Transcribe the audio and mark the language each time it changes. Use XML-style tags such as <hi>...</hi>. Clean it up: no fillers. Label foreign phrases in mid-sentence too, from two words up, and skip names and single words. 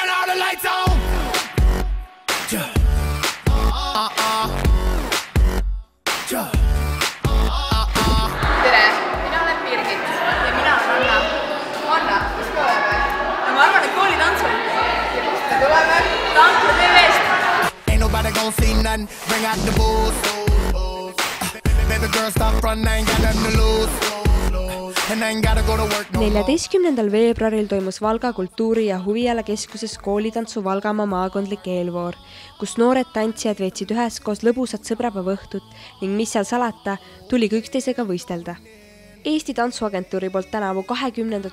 <en>the lights on.</en> <et>Tere, mina olen Birgit ja mina olen Anna. Anna, kus me oleme? No ma arvan, et koolitantsul. Ja kust me tuleme? Tankla TV-st.</et> <en>Ain't nobody gonna see nothing. Bring out the booze. Baby girl, stop front, I ain't got nothing to lose.</en> <et>14. veebruaril toimus Valga kultuuri- ja huvialakeskuses koolitantsu Valgamaa maakondlik eelvoor, kus noored tantsijad veetsid üheskoos lõbusat sõbrapäevaõhtut ning mis seal salata, tuli ka üksteisega võistelda. Eesti Tantsuagentuuri poolt tänavu 20.</et>